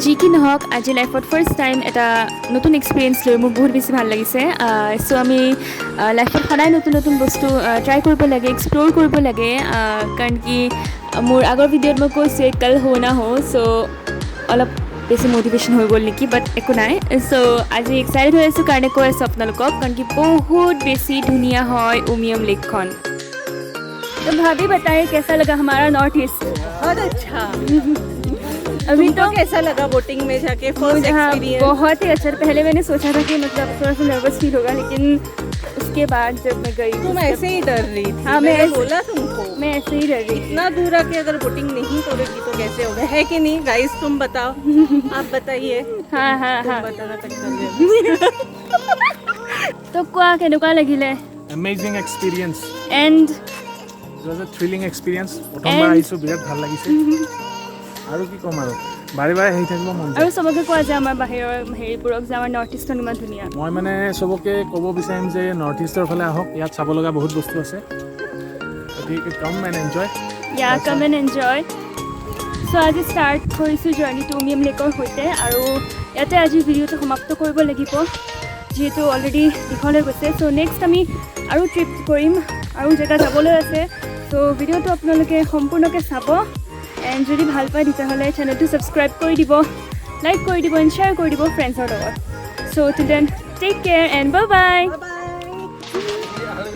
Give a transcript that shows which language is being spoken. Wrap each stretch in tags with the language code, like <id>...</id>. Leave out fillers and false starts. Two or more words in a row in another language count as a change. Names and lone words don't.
<as>যি কি নহওক আজি লাইফত</as> <en>first time</en> <as>এটা নতুন এক্সপিৰিয়েঞ্চ লৈ মোৰ বহুত বেছি ভাল লাগিছে চ' আমি লাইফত সদায় নতুন নতুন বস্তু ট্ৰাই কৰিব লাগে এক্সপ্ল'ৰ কৰিব লাগে কাৰণ কি মোৰ আগৰ ভিডিঅ'ত মই কৈছোঁ</as> <hi>कल हो न हो</hi> <as>চ' অলপ বেছি মটিভেশ্যন হৈ গ'ল নেকি বাট একো নাই চ' আজি এক্সাইটেড হৈ আছোঁ কাৰণে কৈ আছোঁ আপোনালোকক কাৰণ কি বহুত বেছি ধুনীয়া হয় উমিয়াম লেকখন</as> <hi>तो भाभी बताइए कैसा लगा हमारा नॉर्थ ईस्ट बहुत अच्छा अभी तो कैसा लगा बोटिंग में जाके</hi> <en>first experience</en> <hi>बहुत ही अच्छा पहले मैंने सोचा था कि मतलब थोड़ा सा</hi> <en>nervous feel</en> <hi>होगा लेकिन उसके बाद जब मैं गई तुम ऐसे ही डर रही थी हाँ मैंने बोला तुमको मैं ऐसे ही डर रही इतना दूर आके अगर बोटिंग नहीं करोगी तो कैसे होगा है कि नहीं गाइस तुम बताओ आप बताइए हाँ हाँ तुम हाँ बताना तक</hi> <as>तो কোৱা কেনেকুৱা লাগিলে</as> <en>Amazing experience. এণ্ড It was a thrilling experience.</en> <as>প্ৰথমবাৰ আহিছোঁ বিৰাট ভাল লাগিছে আৰু কি ক'ম আৰু বাৰে বাৰে আহি থাকিব মন যায় আৰু চবকে কোৱা যে আমাৰ বাহিৰৰ হেৰিবোৰক যে আমাৰ নৰ্থ ইষ্টখন ইমান ধুনীয়া মই মানে চবকে ক'ব বিচাৰিম যে নৰ্থ ইষ্টৰ ফালে আহক ইয়াত চাব লগা বহুত বস্তু আছে গতিকে</as> <en>come and enjoy</en> <as>ইয়া</as> <en>come and enjoy</en> <as>চ' আজি ষ্টাৰ্ট কৰিছোঁ জাৰ্ণিটো উমিয়াম লেকৰ সৈতে আৰু ইয়াতে আজি ভিডিঅ'টো সমাপ্ত কৰিব লাগিব যিহেতু অলৰেডি দীঘল হৈ গৈছে চ' নেক্সট আমি আৰু ট্ৰিপ কৰিম আৰু জেগা যাবলৈ আছে চ' ভিডিঅ'টো আপোনালোকে সম্পূৰ্ণকৈ চাব এণ্ড যদি ভাল পায় তেতিয়াহ'লে চেনেলটো ছাবস্ক্ৰাইব কৰি দিব লাইক কৰি দিব এণ্ড শ্বেয়াৰ কৰি দিব ফ্ৰেণ্ডছৰ লগত চ'</as> <en>till then take care and bye bye</en>